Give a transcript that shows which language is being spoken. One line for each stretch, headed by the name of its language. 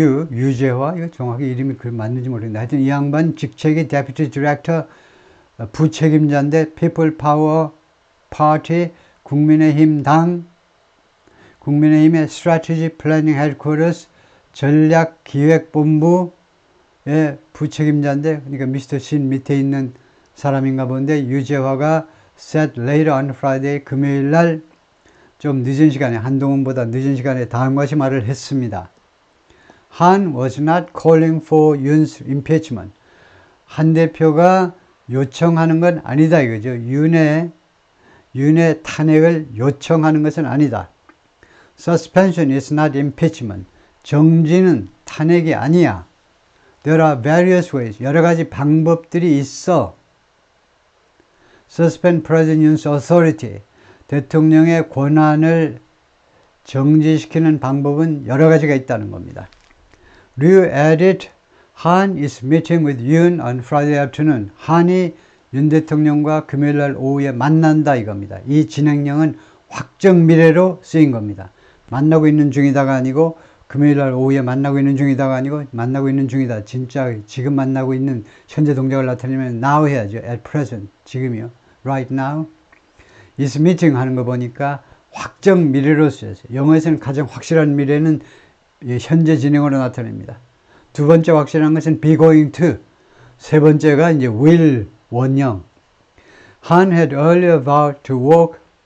Korean: 유재화, 이거 정확히 이름이 맞는지 모르겠는데 하여튼 이 양반 직책이 Deputy Director, 부책임자인데 People Power Party, 국민의힘 당, 국민의힘의 Strategy Planning Headquarters, 전략기획본부의 부책임자인데, 그러니까 미스터 신 밑에 있는 사람인가 본데, 유재화가
English: said later on Friday,
Korean: 금요일 날 좀 늦은 시간에, 한동훈보다 늦은 시간에 다음과 같이 말을 했습니다.
English: Han was not calling for Yoon's impeachment.
Korean: 한 대표가 요청하는 건 아니다 이거죠. 윤의 탄핵을 요청하는 것은 아니다.
English: Suspension is not impeachment.
Korean: 정지는 탄핵이 아니야.
English: There are various ways.
Korean: 여러 가지 방법들이 있어.
English: Suspend President Yoon's authority.
Korean: 대통령의 권한을 정지시키는 방법은 여러 가지가 있다는 겁니다.
English: Ryu added, Han is meeting with Yoon on Friday afternoon.
Korean: 한이 윤 대통령과 금요일날 오후에 만난다 이겁니다. 이 진행령은 확정 미래로 쓰인 겁니다. 만나고 있는 중이다가 아니고 금요일날 오후에 만나고 있는 중이다가 아니고 만나고 있는 중이다. 진짜 지금 만나고 있는 현재 동작을 나타내면 now 해야죠.
English: At present.
Korean: 지금이요.
English: Right now. is meeting
Korean: 하는 거 보니까 확정 미래로 쓰였어요. 영어에서는 가장 확실한 미래는 현재 진행으로 나타냅니다. 두 번째 확실한 것은
English: be going to.
Korean: 세 번째가 이제 will, 원형.
English: Han had earlier vowed to work.